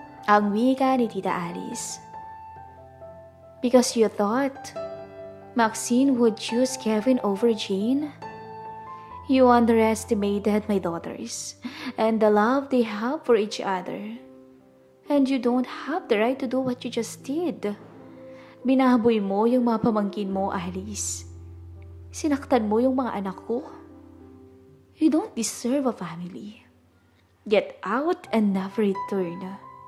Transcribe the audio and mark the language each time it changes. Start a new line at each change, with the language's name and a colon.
Filipino: Ang wika ni Tita Alice.
English: Because you thought Maxine would choose Kevin over Jane? You underestimated my daughters and the love they have for each other. And you don't have the right to do what you just did.
Filipino: Binaboy mo yung mga pamangkin mo, Alice. Sinaktan mo yung mga anak ko.
English: You don't deserve a family. Get out and never return.